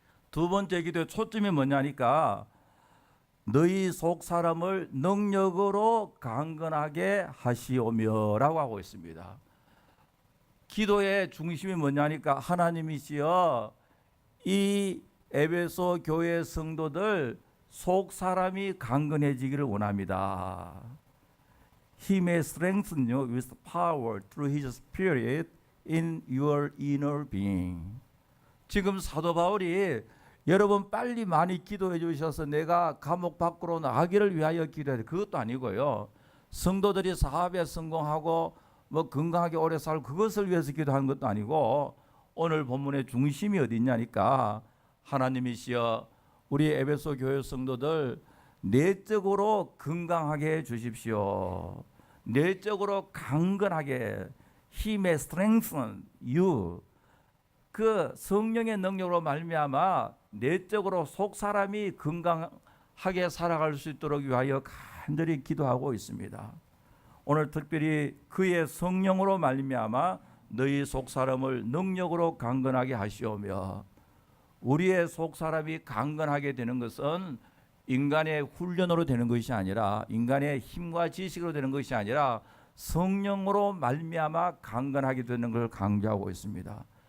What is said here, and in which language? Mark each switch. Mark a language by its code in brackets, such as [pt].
[ko] 두 번째 기도의 초점이 뭐냐니까, 너희 속 사람을 능력으로 강건하게 하시오며 라고 하고 있습니다. 기도의 중심이 뭐냐니까, 하나님이시여 이 에베소 교회 성도들 속 사람이 강건해지기를 원합니다. [en] He may strengthen you with power through His Spirit in your inner being. [ko] 지금 사도 바울이 여러분 빨리 많이 기도해 주셔서 내가 감옥 밖으로 나가기를 위하여 기도해야 돼, 그것도 아니고요, 성도들이 사업에 성공하고 건강하게 오래 살고 그것을 위해서 기도하는 것도 아니고, 오늘 본문의 중심이 어디 있냐니까, 하나님이시여 우리 에베소 교회 성도들 내적으로 건강하게 해 주십시오. 내적으로 강건하게, [en] He may strengthen you. [ko] 그 성령의 능력으로 말미암아 내적으로 속 사람이 건강하게 살아갈 수 있도록 위하여 간절히 기도하고 있습니다. 오늘 특별히 그의 성령으로 말미암아 너희 속 사람을 능력으로 강건하게 하시오며, 우리의 속 사람이 강건하게 되는 것은 인간의 훈련으로 되는 것이 아니라, 인간의 힘과 지식으로 되는 것이 아니라 성령으로 말미암아 강건하게 되는 걸 강조하고 있습니다.